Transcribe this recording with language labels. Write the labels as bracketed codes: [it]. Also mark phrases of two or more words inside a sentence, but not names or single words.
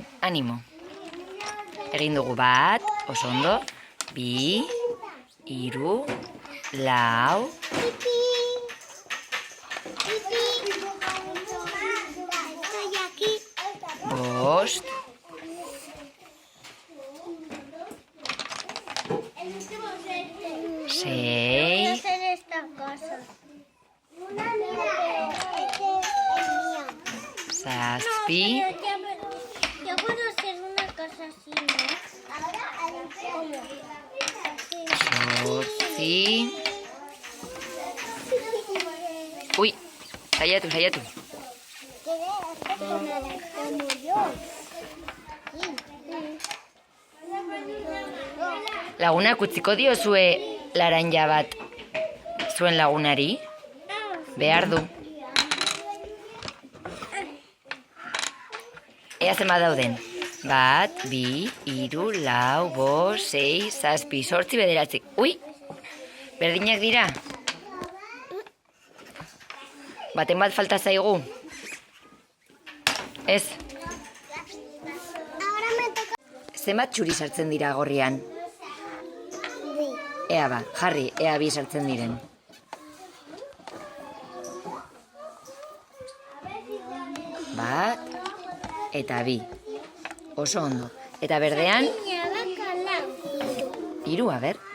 [eu] Animo. Egin dugu 1, oso ondo, 2, 3, 4, 5, 6, [es] hacer esta casa. [eu] 7, [es] Yo puedo hacer una casa así, ¿no? ¿Cómo? [eu] 8. Ui, saiatu. [es] Como yo. [eu] Lagunak utziko diozue laranja bat zuen lagunari? Behar du. Ea zenbat dauden. 1, 2, 3, 4, 5, 6, 7, 8, 9. Ui, berdinak dira. Baten bat falta zaigu. Ez. [es] Ahora me toca. [eu] Zenbat txuri sartzen dira gorrian? Ea jarri, ea 2 sartzen diren. 1 eta 2. Oso ondo. Eta berdean, 3, a ber.